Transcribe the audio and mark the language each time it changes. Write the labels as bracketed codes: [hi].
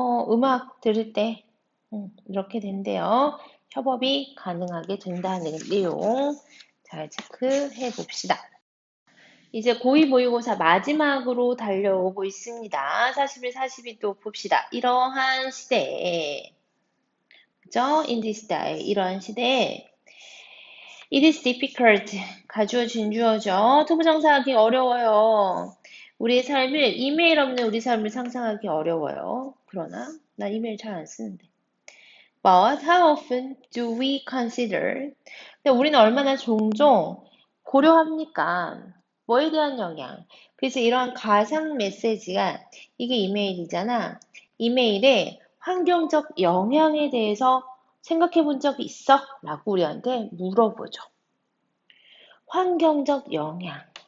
[ko] 음악 들을 때 이렇게 된대요. 협업이 가능하게 된다는 내용 잘 체크해 봅시다. 이제 고2 모의고사 마지막으로 달려오고 있습니다. 41, 42도 봅시다. 이러한 시대에, 그죠? [en] In this day, [ko] 이러한 시대에 [en] It is difficult. [ko] 가주어, 진주어죠. 투부정사하기 어려워요. 우리의 삶을, 이메일 없는 우리 삶을 상상하기 어려워요. 그러나, 나 이메일 잘 안 쓰는데. [en] But how often do we consider? [ko] 근데 우리는 얼마나 종종 고려합니까? 뭐에 대한 영향? 그래서 이러한 가상 메시지가 이게 이메일이잖아. 이메일의 환경적 영향에 대해서 생각해 본 적이 있어? 라고 우리한테 물어보죠. 환경적 영향.